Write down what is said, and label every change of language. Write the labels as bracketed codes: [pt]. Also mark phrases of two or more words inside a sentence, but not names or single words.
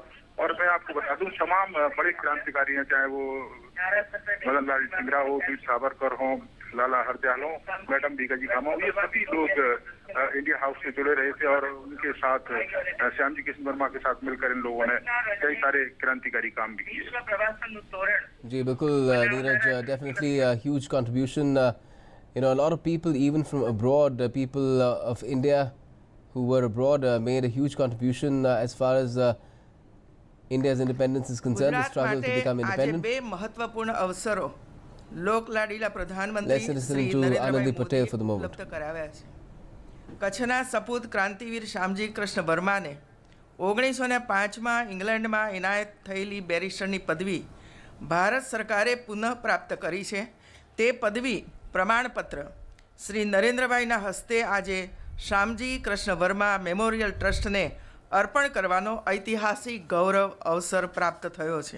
[hi] और मैं आपको बता दूं, तमाम बड़े क्रांतिकारी हैं, चाहे वो मदन लाल टिंगरा हो, वीर सावरकर हो, लाला हरदयाल हो, मैडम भीकाजी कामा हो, ये सभी लोग इंडिया हाउस से जुड़े रहे थे और उनके साथ श्याम जी कृष्ण वर्मा के साथ मिलकर इन लोगों ने कई सारे क्रांतिकारी काम भी किए। जी बिल्कुल नीरज, [en] definitely a huge contribution. You know, a lot of people even from abroad, people of India who were abroad made a huge contribution as far as India's independence is concerned, the struggle to become independent. [gu] બે મહત્વપૂર્ણ અવસરો લોકલાડીલા પ્રધાનમંત્રી [en] Let's listen [gu] શ્રી to નરેન્દ્રભાઈ [en] Anandi Patel for the [gu] મોદીએ moment. ઉપલબ્ધ કરાવ્યા છે. કચ્છના સપૂત ક્રાંતિવીર શ્યામજી કૃષ્ણ વર્માને 1905માં ઇંગ્લેન્ડમાં એનાયત થયેલી બેરિસ્ટરની પદવી ભારત સરકારે પુનઃ પ્રાપ્ત કરી છે. તે પદવી પ્રમાણપત્ર શ્રી નરેન્દ્રભાઈના હસ્તે આજે શ્યામજી કૃષ્ણ વર્મા મેમોરિયલ ટ્રસ્ટને અર્પણ કરવાનો ઐતિહાસિક ગૌરવ અવસર પ્રાપ્ત થયો છે.